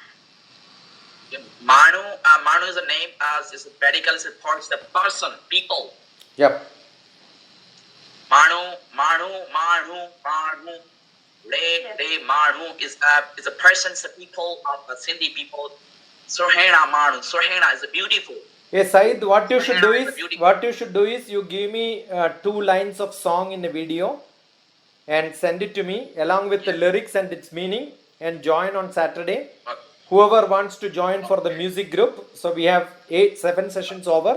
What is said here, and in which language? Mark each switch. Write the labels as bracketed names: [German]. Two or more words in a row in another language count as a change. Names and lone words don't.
[English] Manu is a name as is medical supports the person, people. Yep. Manu. Manu is a person, the people of the Sindhi people. Surhena Manu. Surhena is a beautiful. Hey Syed, what you should do is you give me 2 lines of song in a video and send it to me along with the lyrics and its meaning and join on Saturday. Whoever wants to join for the music group, so we have 7 sessions over.